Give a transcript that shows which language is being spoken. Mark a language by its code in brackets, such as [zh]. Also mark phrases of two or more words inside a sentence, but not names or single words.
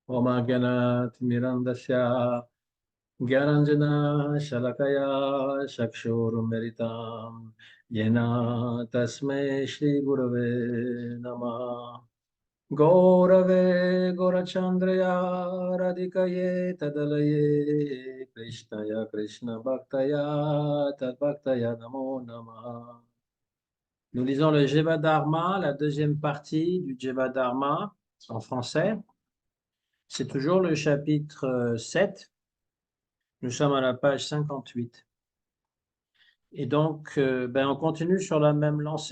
[sa] Omagana Mirandasya Gyaranjana Shalakaya Chakshurumeritam Yena Tasmai Shri Gurave Namah Gaurave Gaurachandraya Radhikaye Tadalaye Krishnaya Krishna Bhaktaya Tadbhaktaya Namo Namah. [fr] Nous lisons le Jivadharma, la deuxième partie du Jivadharma en français. C'est toujours le chapitre 7. Nous sommes à la page 58. Et donc, on continue sur la même lancée.